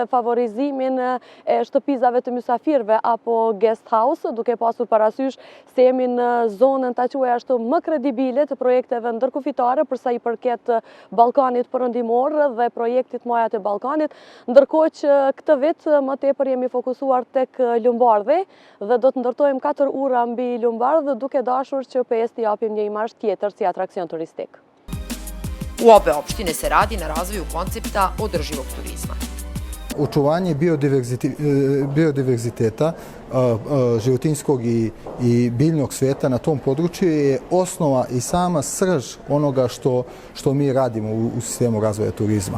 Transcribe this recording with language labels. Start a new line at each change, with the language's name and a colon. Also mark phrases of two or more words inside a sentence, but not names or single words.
Albanian: favorizimin e shtëpizave të mysafirve apo
English: guest house,
Albanian: duke pasur parasysh se jemi në zonën ta quaj ashtu më kredibile të projekteve ndërkufitare përsa i përket Ballkanit Perëndimor dhe projektit Majat e Ballkanit, ndërkohë që këtë vit më tepër jemi fokusuar tek Lumbardhi dhe do të ndërtojmë 4 ura mbi Lumbardh, duke dashur që PS t'i japim një imazh tjetër si atrakcion turistik.
Serbian: U obe opštine se radi na razvoju koncepta održivog turizma. Očuvanje biodiverziteta životinjskog i biljnog sveta na tom području je osnova i sama srž onoga što mi radimo u sistemu razvoja turizma.